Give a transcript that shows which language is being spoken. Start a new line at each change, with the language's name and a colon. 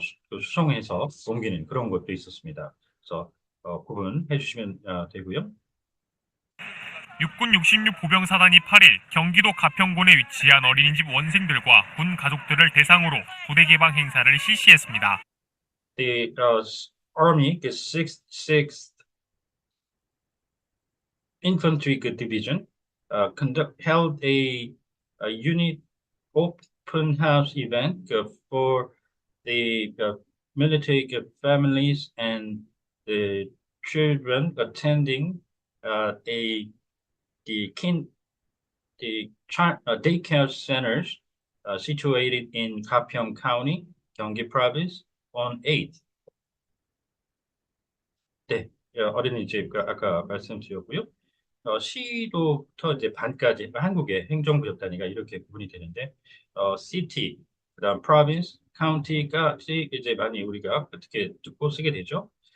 Korean: 수송해서 옮기는 그런 것도 있었습니다. 그래서 구분해 주시면 되고요. 육군 66 보병사단이 8일 경기도 가평군에 위치한 어린이집 원생들과 군 가족들을 대상으로 부대 개방 행사를 실시했습니다.
English: The Army, the 6th Infantry Division, held a unit open house event for the military families and the children attending a the kin daycare centers situated in 가평 County, 경기 Province on 8th.
Korean: 네, 어린이집 아까 말씀드렸고요. 시도부터 이제 반까지 한국의 행정구역 단위가 이렇게 구분이 되는데 city, 그다음 province, county까지 이제 많이 우리가 어떻게 듣고 쓰게 되죠.